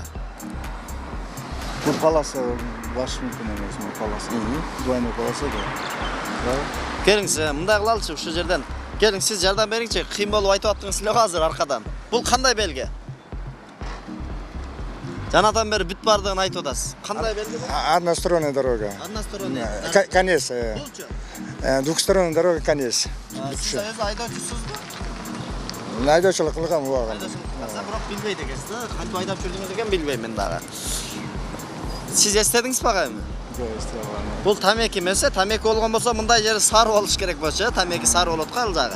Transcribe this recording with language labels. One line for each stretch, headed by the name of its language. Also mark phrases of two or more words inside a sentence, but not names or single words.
Kyrgyz: Бул полоса баш мүмкүн эмес. Бул полоса.
Russian: Двойной полоса
Kyrgyz: да. Келиңиз, мындай кылалычы ушул жерден. Келиң, сиз жардам бериңчи. Кыйын болуп айтып аттыңыз эле азыр аркадан. Бул кандай белги? Жанатан бери бүт бардыгын айтып атасыз. Кандай белги бул?
Russian: Односторонняя дорога. Односторонний. Конец.
Kyrgyz: Булчу.
Russian: Двухсторонняя дорога, конец.
Kyrgyz: Сиз өзү айдоочусузбу? Айдоочулук кылгам убагында. Айдоочулук кыласыз, бирок билбейт экенсиз да. Кантип айдап жүрдүңүз деген билбейм мен дагы. Сиз эстедиңизби ага эми? Жок, эстеп алгам. Бул тамеки эмес, тамеки болгон болсо мындай жери сары болуш керек болчу, тамеки сары болот го ал жагы.